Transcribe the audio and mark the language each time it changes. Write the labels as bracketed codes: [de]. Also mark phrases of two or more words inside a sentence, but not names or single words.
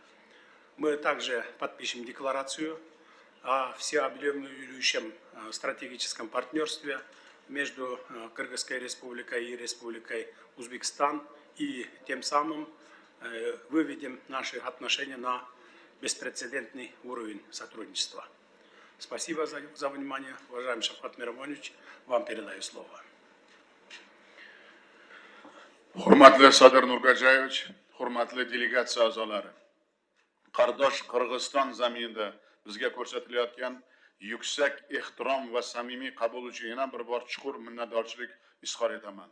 [ru] Мы также подпишем декларацию о всеобъемлющем стратегическом партнерстве между Кыргызской республикой и Республикой Узбекистан и тем самым выведем наши отношения на беспрецедентный уровень сотрудничества. Спасибо за внимание. Уважаемый Шавкат Мирамонович, вам передаю слово. [uz] Hurmatli Sadir Nurgajayevich, hurmatli delegatsiya a'zolari. Qardosh Qirg'iziston zaminida bizga ko'rsatilayotgan yuksak ehtirom va samimiy qabul uchun yana bir bor chuqur minnatdorchilik izhor etaman.